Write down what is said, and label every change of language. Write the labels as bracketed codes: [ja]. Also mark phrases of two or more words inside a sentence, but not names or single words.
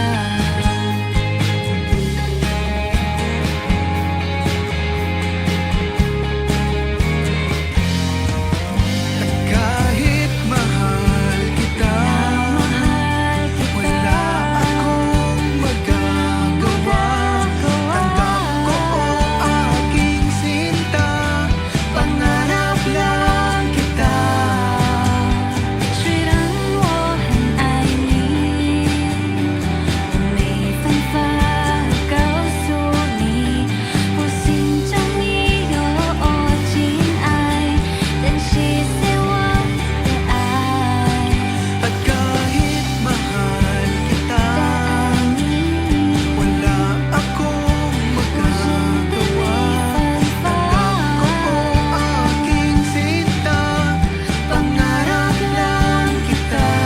[tl] Kahit mahal kita, Mahal kita, wala akong magagawa. Tanggap ko o aking sinta, pangarap lang kita. [zh] 虽然我很爱你，我没办法告诉你，我心中已有真爱，珍惜在我的爱。 [tl] At kahit mahal kita, [zh] 但你 [tl] wala akong magagawa. Tanggap ko o aking sinta, pangarap lang kita.